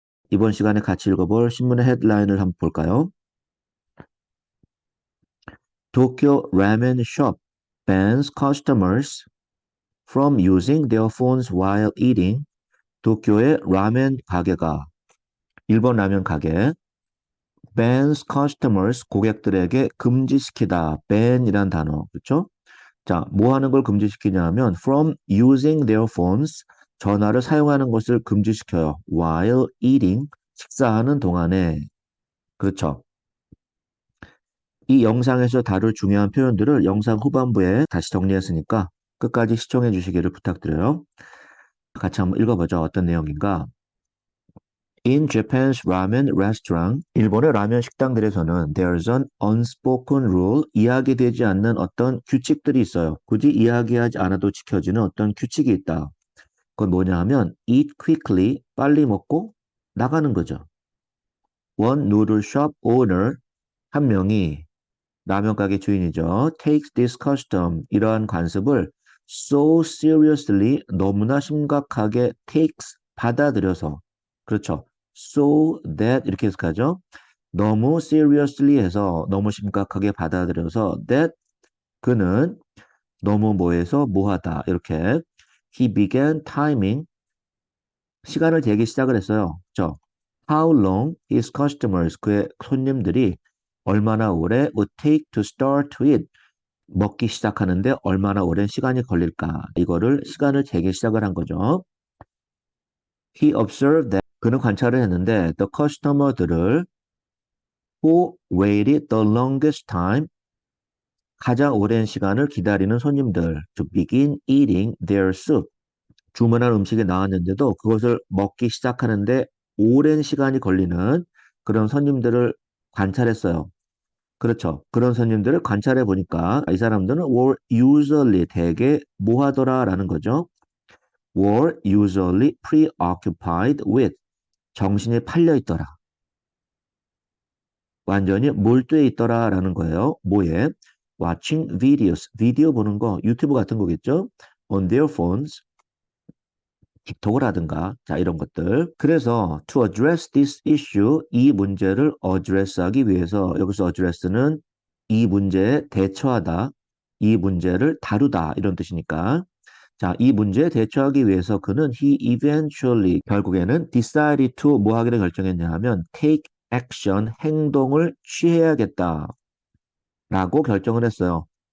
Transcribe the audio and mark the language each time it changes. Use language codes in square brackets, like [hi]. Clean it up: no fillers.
[ko] 이번 시간에 같이 읽어볼 신문의 헤드라인을 한번 볼까요? [en] Tokyo Ramen Shop bans customers from using their phones while eating. [ko] 도쿄의 라멘 가게가, 일본 라면 가게, [en] bans customers, [ko] 고객들에게 금지시키다. ban이란 단어, 그렇죠? 자, 뭐 하는 걸 금지시키냐 하면 [en] from using their phones, [ko] 전화를 사용하는 것을 금지시켜요. [en] while eating, [ko] 식사하는 동안에. 그렇죠. 이 영상에서 다룰 중요한 표현들을 영상 후반부에 다시 정리했으니까 끝까지 시청해 주시기를 부탁드려요. 같이 한번 읽어보죠. 어떤 내용인가? [en] In Japan's ramen restaurant, [ko] 일본의 라면 식당들에서는 [en] there's an unspoken rule, [ko] 이야기되지 않는 어떤 규칙들이 있어요. 굳이 이야기하지 않아도 지켜지는 어떤 규칙이 있다. 그건 뭐냐 하면 [en] eat quickly, [ko] 빨리 먹고 나가는 거죠. [en] One noodle shop owner, [ko] 한 명이 라면 가게 주인이죠. [en] takes this custom, [ko] 이러한 관습을 [en] so seriously, [ko] 너무나 심각하게 [en] takes, [ko] 받아들여서. 그렇죠. [en] so that [ko] 이렇게 해석하죠. 너무 seriously 해서 너무 심각하게 받아들여서 that 그는 너무 뭐해서 뭐하다 이렇게 [en] he began timing [ko] 시간을 재기 시작을 했어요. 그렇죠. [en] How long his customers [ko] 그의 손님들이 얼마나 오래 [en] would take to start to eat [ko] 먹기 시작하는데 얼마나 오랜 시간이 걸릴까? 이거를 시간을 재기 시작을 한 거죠. [en] He observed that [ko] 그는 관찰을 했는데 the customer들을 [en] who waited the longest time [ko] 가장 오랜 시간을 기다리는 손님들 [en] to begin eating their soup [ko] 주문한 음식이 나왔는데도 그것을 먹기 시작하는데 오랜 시간이 걸리는 그런 손님들을 관찰했어요. 그렇죠. 그런 손님들을 관찰해 보니까 이 사람들은 [en] were usually [ko] 대개 뭐 하더라라는 거죠. [en] were usually preoccupied with [ko] 정신이 팔려 있더라. 완전히 몰두해 있더라라는 거예요. 뭐에? [en] watching videos. [ko] 비디오 보는 거 유튜브 같은 거겠죠. [en] on their phones. [ko] 틱톡을 하든가 자 이런 것들. 그래서 [en] to address this issue [ko] 이 문제를 address하기 위해서 여기서 address는 이 문제에 대처하다, 이 문제를 다루다 이런 뜻이니까 자, 이 문제에 대처하기 위해서 그는 [en] he eventually [ko] 결국에는 [en] decided to [ko] 뭐 하기를 결정했냐 하면 [en] take action [ko] 행동을 취해야겠다 라고 결정을 했어요.